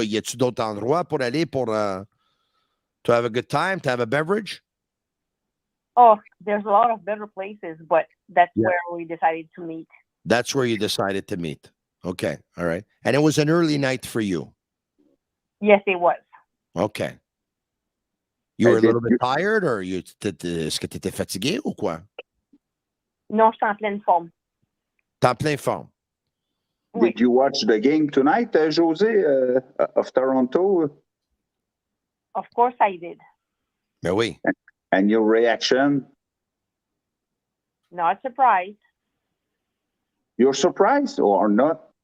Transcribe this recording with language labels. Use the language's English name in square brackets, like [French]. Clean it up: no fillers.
[French] Y a-tu d'autres endroits pour aller [English] to have a good time, to have a beverage? Oh, there's a lot of better places, but that's Yeah. where we decided to meet. That's where you decided to meet. Okay. All right. And it was an early night for you. Yes, it was. Okay. You were a did little bit you- tired, or [French] est-ce que tu étais fatigué ou quoi? Non, je suis en pleine forme. T'es en plein forme. Oui. [English] Did you watch the game tonight, Josie, of Toronto? Of course I did. [French] Ben oui. [English] And your reaction? Not surprised. You're surprised or not?